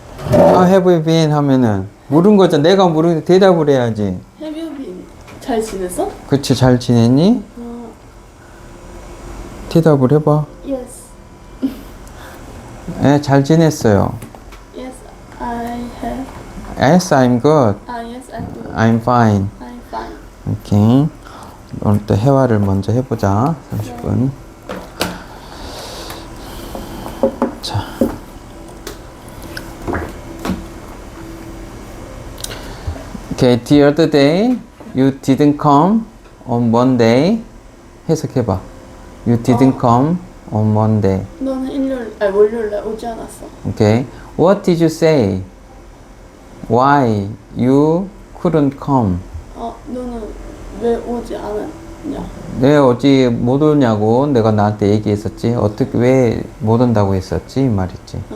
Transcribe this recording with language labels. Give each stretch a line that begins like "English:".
English: How have you been
Korean: 하면은 물은 거잖아. 내가 물은 대답을 해야지.
English: Have you been?
Korean: 잘 지냈어? 그치, 잘 지냈니? 대답을 해봐.
English: Yes.
Korean: 네, 잘 지냈어요.
English: Yes, I have. Yes, I'm good. Yes, I do. I'm fine. I'm fine.
Korean: 오케이. 오늘 또 회화를 먼저 해보자. 30분. 자.
English: Okay, the other day you didn't come on Monday.
Korean: 해석해봐.
English: You didn't come on Monday.
Korean: 너는 월요일에 오지 않았어.
English: Okay. What did you say? Why you couldn't come?
Korean: 너는 왜 오지 않았냐? 왜 어찌 못 오냐고 내가 나한테 얘기했었지. 어떻게 왜 못 온다고 했었지 이 말이지.